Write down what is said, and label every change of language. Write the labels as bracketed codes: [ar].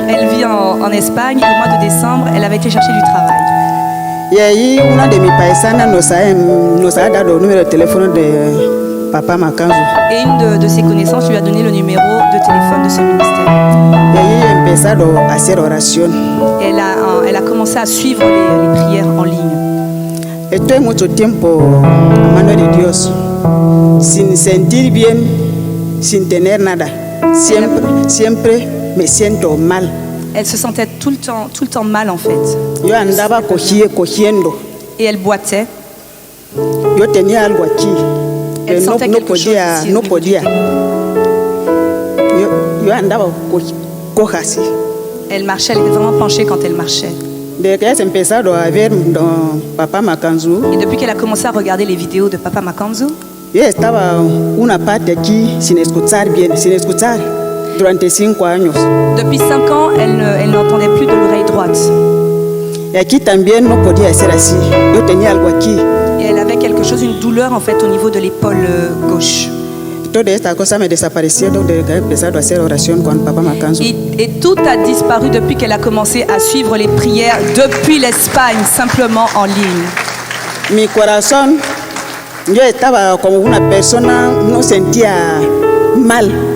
[fr] Elle vit en Espagne et au mois de décembre, elle avait été chercher du travail. [es] Y ahí una de mis paisanas nos ha dado el número de teléfono de Papa Makanzu. [fr] Et une de ses connaissances lui a donné le numéro de téléphone de ce ministère. [es] Y ahí he empezado a hacer oración. [fr] Et elle a commencé à suivre les prières en ligne. [es] Estoy mucho tiempo a mano de Dios, sin sentir bien, sin tener nada. Siempre me siento mal. [fr] Elle se sentait tout le temps mal en fait. [es] Yo andaba cogiendo. [fr] Et elle boitait. [es] Yo tenía algo aquí. [fr] Elle sentait quelque chose ici, [es] no [fr] au niveau du [es] podía. Yo andaba coja así. [fr] Elle marchait, elle était vraiment penchée quand elle marchait. [es] Desde que has empezado a ver Papá Makanzu, [fr] Et depuis qu'elle a commencé à regarder les vidéos de Papa Makanzu, [es] yo estaba una parte aquí sin escuchar bien, sin escuchar durante 5 años. [fr] depuis 5 ans, elle n'entendait plus de l'oreille droite. [es] Y aquí también no podía hacer así. Yo tenía algo aquí. [fr] Et elle avait quelque chose, une douleur en fait au niveau de l'épaule gauche. [es] Toda esta cosa me desaparecieron desde que he empezado a hacer oración con Papá Makanzu. [fr] Et tout a disparu depuis qu'elle a commencé à suivre les prières depuis l'Espagne, simplement en ligne. [es] Mi corazón, yo estaba como una persona, no sentía mal.